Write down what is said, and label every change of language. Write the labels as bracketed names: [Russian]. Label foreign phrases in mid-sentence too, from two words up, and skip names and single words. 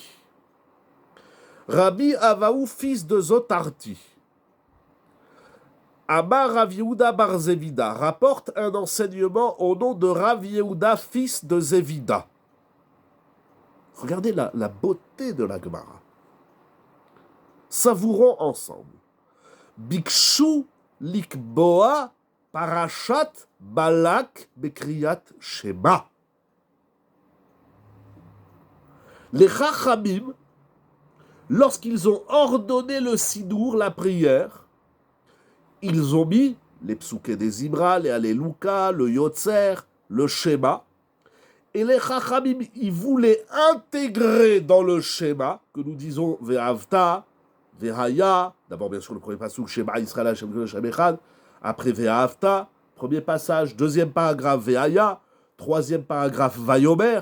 [French] Rabbi Abahu, fils de Zotarti. Amar Rav Yehuda bar Zevida rapporte un enseignement au nom de Rav Yehuda, fils de Zevida. Regardez la beauté de la Gemara. Savourons ensemble. [Hebrew] ביקשו לקבוע פרשת בלק בקריאת שמע. [French] Les Chachamim, lorsqu'ils ont ordonné le Sidour, la prière, ils ont mis les psuké des Ibra, les Alléluka, le Yotzer, le Shema. Et les Chachamim, ils voulaient intégrer dans le Shema, que nous disons Ve'avta, Ve'haya, d'abord bien sûr le premier passage, [Hebrew] שמע ישראל השם אחד, [French] après Ve'avta, premier passage, deuxième paragraphe Ve'haya, troisième paragraphe Vayomer.